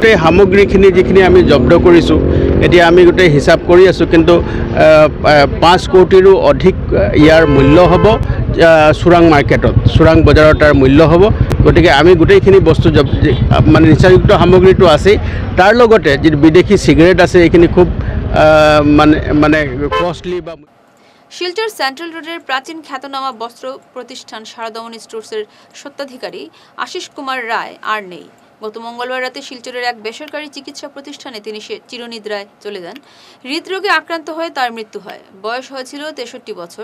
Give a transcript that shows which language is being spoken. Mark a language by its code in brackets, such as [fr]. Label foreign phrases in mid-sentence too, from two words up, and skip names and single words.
[as] এই সামগ্ৰীখিনি যিখিনি আমি জব্দ কৰিছোঁ এতিয়া আমি গোটেই হিচাপ কৰি আছোঁ, কিন্তু 5 কোটিৰো অধিক ইয়াৰ মূল্য হ'ব চোৰাং মাৰ্কেটত, চোৰাং বজাৰত তাৰ মূল্য হ'ব। গতিকে আমি গোটেইখিনি বস্তু মানে নিচাযুক্ত সামগ্ৰীটো আছেই, তাৰ লগতে যি বিদেশী চিগাৰেট আছে এইখিনি খুব মানে কষ্টলি বা [bn] শিলচর সেন্ট্রাল রোডের প্রাচীন খ্যাতনামা বস্ত্র প্রতিষ্ঠান সারদামণি স্টোর্সের স্বত্বাধিকারী আশিস কুমার রায় আর নেই। গত মঙ্গলবার রাতে শিলচরের এক বেসরকারি চিকিৎসা প্রতিষ্ঠানে তিনি চিরনিদ্রায় চলে যান। হৃদরোগে আক্রান্ত হয়ে তার মৃত্যু হয়। বয়স হয়েছিল 63 বছর।